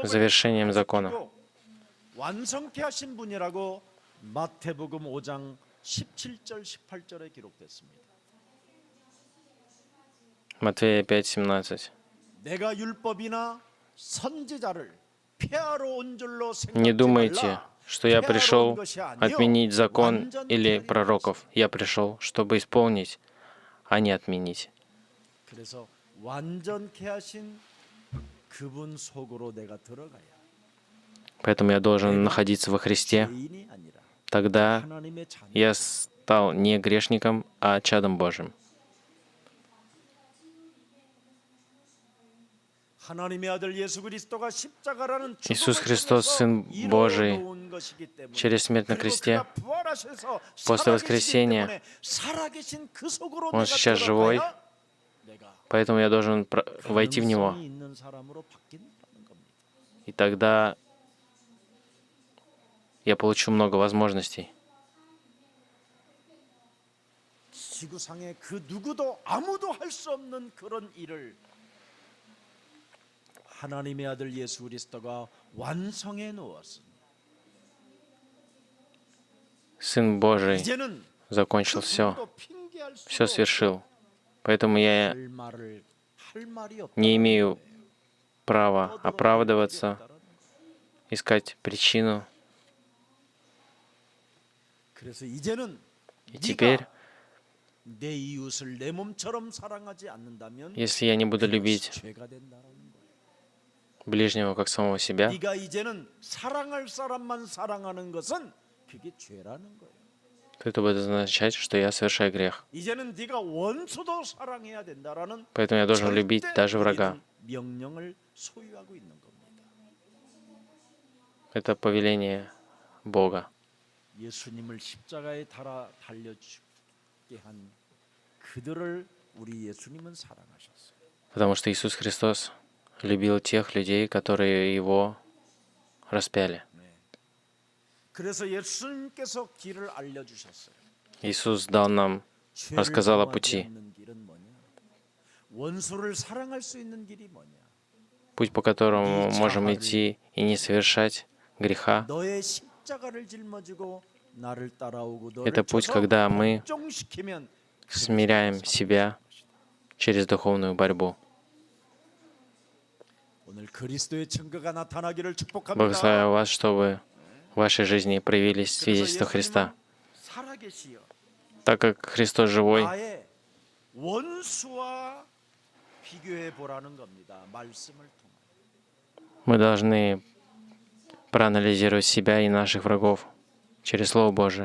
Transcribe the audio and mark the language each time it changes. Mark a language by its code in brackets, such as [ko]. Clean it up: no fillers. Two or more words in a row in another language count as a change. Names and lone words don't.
[ru] завершением закона. [ko] 완성케 하신 분이라고 마태복음 5장 17절 18절에 기록됐습니다. [ru] Матфея 5:17. [ko] 내가 율법이나 선지자를 폐하러 온 줄로 [ru] Не [ko] 생각지 [ru] думайте, [ko] 말라. [ru] что я [ko] 폐하러 온 [ru] пришел [ko] 것이 아니요 [ru] отменить закон [ko] 완전케 [ru] или [ko] 하리라. [ru] пророков. Я пришел, чтобы исполнить, а не отменить. [ko] 그래서 완전케 하신 그분 속으로 내가 들어가야 [ru] Поэтому я должен находиться во Христе. [ko] 죄인이 아니라 [ru] Тогда [ko] 하나님의 자녀. [ru] я стал не грешником, а чадом Божьим. [ko] 하나님의 아들 예수 그리스도가 십자가라는 Иисус 죽음을 Христос, 통해서 [ru] Сын Божий, [ko] 이루어놓은 것이기 때문에 [ru] через смерть на [ko] 그리고 [ru] кресте, [ko] 그가 부활하셔서 [ru] после [ko] 살아계시기 [ru] воскресения, [ko] 때문에 살아계신 그 속으로 [ru] Он [ko] 내가 [ru] сейчас живой, [ko] 들어가야 내가 [ru] поэтому я должен войти в Него. [ko] 가능성이 있는 사람으로 바뀐다는 겁니다. [ru] И тогда я получу много возможностей. [ko] 지구상에 그 누구도 아무도 할 수 없는 그런 일을 하나님의 아들 예수 그리스도가 완성해 놓았습니다. [ru] Сын Божий [ko] 이제는 [ru] закончил [ko] 그 [ru] все, [ko] 누구도 핑계할 수도 [ru] все свершил. Поэтому я [ko] 할 말을 할 말이 없다. [ru] не имею права оправдываться, искать причину. [ko] 그래서 이제는 [ru] И теперь, [ko] 네가 내 이웃을 내 몸처럼 사랑하지 않는다면 [ru] если я не буду любить [ko] 죄가 된다는 거예요. [ru] ближнего как самого себя, [ko] 네가 이제는 사랑할 사람만 사랑하는 것은 그게 죄라는 거예요. [ru] то это будет означать, что я совершаю грех. [ko] 이제는 네가 원수도 사랑해야 된다라는 [ru] Поэтому я должен любить даже врага. [ko] 명령을 소유하고 있는 겁니다. [ru] Это повеление Бога. [ko] 예수님을 십자가에 달려 죽게 한 그들을 우리 예수님은 사랑하셨어요. [ru] Потому что Иисус Христос любил тех людей, которые Его распяли. [ko] 그래서 예수님께서 길을 알려주셨어요. [ru] Иисус дал нам, рассказал о пути. [ko] 길은 뭐냐? 원수를 사랑할 수 있는 길이 뭐냐? [ru] Путь, по которому можем идти и не совершать греха. [ko] 너의 십자가를 짊어지고 나를 따라오고 [ru] Это [ko] 너를 [ru] путь, [ko] 쳐서 [ru] когда мы [ko] 복종시키면 [ru] смиряем себя через духовную борьбу. [ko] 오늘 그리스도의 증거가 나타나기를 축복합니다. [ru] Благословляю вас, чтобы в вашей жизни проявились свидетельства Христа. [ko] 살아계시어 [ru] Так как Христос живой, [ko] 나의 원수와 비교해 보라는 겁니다. 말씀을 통해. [ru] мы должны проанализировать себя и наших врагов через Слово Божие.